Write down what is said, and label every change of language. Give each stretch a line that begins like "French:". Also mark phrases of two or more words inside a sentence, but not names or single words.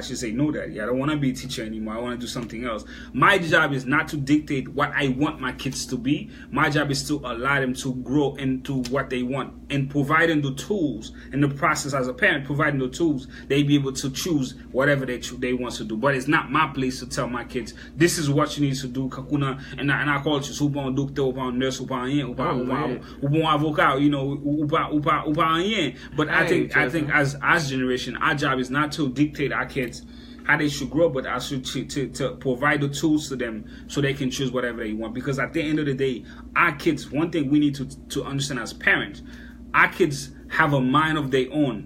English: She said, no, Daddy, I don't want to be a teacher anymore. I want to do something else. My job is not to dictate what I want my kids to be. My job is to allow them to grow into what they want and providing the tools in the process as a parent, providing the tools, they be able to choose whatever they want to do. But it's not my place to tell my kids, this is what you need to do, kakuna, and I call you,
Haitian Creole: ou bon docteur, ou bon nurse, ou bon avocat, ou bon.
English: But I think as generation, our job is not to dictate our kids how they should grow, but also to provide the tools to them so they can choose whatever they want. Because at the end of the day, our kids, one thing we need to understand as parents, our kids have a mind of their own.